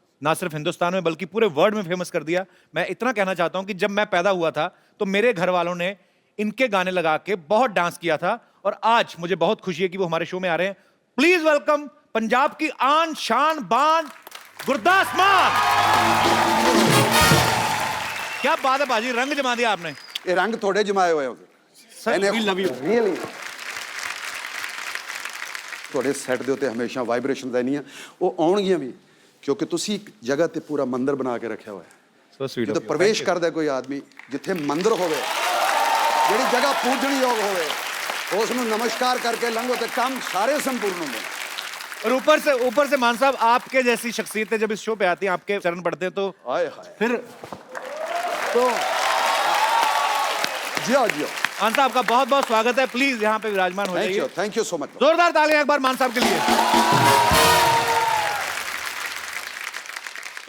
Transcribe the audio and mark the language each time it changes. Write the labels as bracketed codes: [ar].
[hi] ना सिर्फ हिंदुस्तान में बल्कि पूरे वर्ल्ड में फेमस कर दिया। मैं इतना कहना चाहता हूं कि जब मैं पैदा हुआ था तो मेरे घर वालों ने इनके गाने लगा के बहुत डांस किया था, और आज मुझे बहुत खुशी है कि वो हमारे शो में आ रहे हैं। प्लीज वेलकम पंजाब की आन शान बान गुरदास मान। क्या बात है बाजी, रंग जमा दिया आपने। ये रंग थोड़े जमाए हुए sir, [en] we love you। [pa] Really ਤੁਹਾਡੇ ਸੈੱਟ ਦੇ ਉੱਤੇ ਹਮੇਸ਼ਾ ਵਾਈਬ੍ਰੇਸ਼ਨ ਰਹਿਣੀਆਂ, ਉਹ ਆਉਣਗੀਆਂ ਵੀ, ਕਿਉਂਕਿ ਤੁਸੀਂ ਇੱਕ ਜਗ੍ਹਾ ਤੇ ਪੂਰਾ ਮੰਦਿਰ ਬਣਾ ਕੇ ਰੱਖਿਆ ਹੋਇਆ ਹੈ। [en] So sweet [pa] ਜਦੋਂ [en] of you। [pa] ਪ੍ਰਵੇਸ਼ ਕਰਦਾ ਕੋਈ ਆਦਮੀ, ਜਿੱਥੇ ਮੰਦਿਰ ਹੋਵੇ, ਜਿਹੜੀ ਜਗ੍ਹਾ ਪੂਜਣਯੋਗ ਹੋਵੇ, ਉਸ ਨੂੰ ਨਮਸਕਾਰ ਕਰਕੇ ਲੰਘੋ ਤੇ ਕੰਮ ਸਾਰੇ ਸੰਪੂर्ण ਹੁੰਦੇ ਨੇ। [hi] और ऊपर से मान साहब आपके जैसी शख्सियतें जब इस शो पे आती हैं, आपके चरण पड़ते हैं, तो हाय हाय फिर तो जियो जियो। मान साहब का बहुत बहुत स्वागत है। प्लीज यहाँ पे विराजमान हो जाइए। [en] Thank you so much. [hi] जोरदार तालियां एक बार मान साहब के लिए।